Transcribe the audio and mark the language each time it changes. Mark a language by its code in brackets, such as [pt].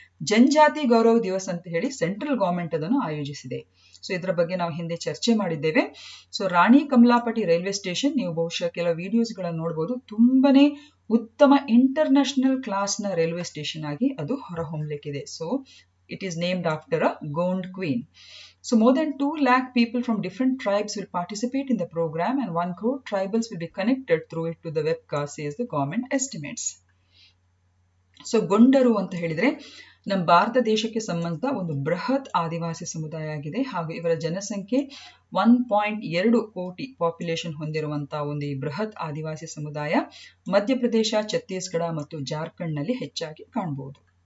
[kn] ಜನಜಾತಿ ಗೌರವ್ ದಿವಸ್ ಅಂತ ಹೇಳಿ central government ಅದನ್ನು ಆಯೋಜಿಸಿದೆ. ಸೊ ಇದರ ಬಗ್ಗೆ ನಾವು ಹಿಂದೆ ಚರ್ಚೆ ಮಾಡಿದ್ದೇವೆ. ಸೊ ರಾಣಿ ಕಮಲಾಪತಿ ರೈಲ್ವೆ ಸ್ಟೇಷನ್, ನೀವು ಬಹುಶಃ ಕೆಲವು ವಿಡಿಯೋಸ್ಗಳನ್ನು ನೋಡಬಹುದು, ತುಂಬಾನೇ ಉತ್ತಮ ಇಂಟರ್ನ್ಯಾಷನಲ್ ಕ್ಲಾಸ್ ನ ರೈಲ್ವೆ ಸ್ಟೇಷನ್ ಆಗಿ ಅದು ಹೊರಹೊಮ್ಮಲಿಕ್ಕಿದೆ. [en] So it is named after a Gond queen. So more than 2 lakh people from different tribes will participate in the program and 1 crore tribals will be connected through it to the webcast, says the government estimates. [kn] So ಗೊಂಡರು ಅಂತ ಹೇಳಿದ್ರೆ ನಮ್ಮ ಭಾರತ ದೇಶಕ್ಕೆ ಸಂಬಂಧಿಸಿದ ಒಂದು ಬೃಹತ್ ಆದಿವಾಸಿ ಸಮುದಾಯ ಆಗಿದೆ. ಹಾಗೂ ಇವರ ಜನಸಂಖ್ಯೆ 1.2 ಕೋಟಿ ಪಾಪ್ಯುಲೇಷನ್ ಹೊಂದಿರುವಂತಹ ಒಂದು ಈ ಬೃಹತ್ ಆದಿವಾಸಿ ಸಮುದಾಯ ಮಧ್ಯಪ್ರದೇಶ, ಛತ್ತೀಸ್ಗಢ ಮತ್ತು ಜಾರ್ಖಂಡ್ ನಲ್ಲಿ ಹೆಚ್ಚಾಗಿ ಕಾಣಬಹುದು.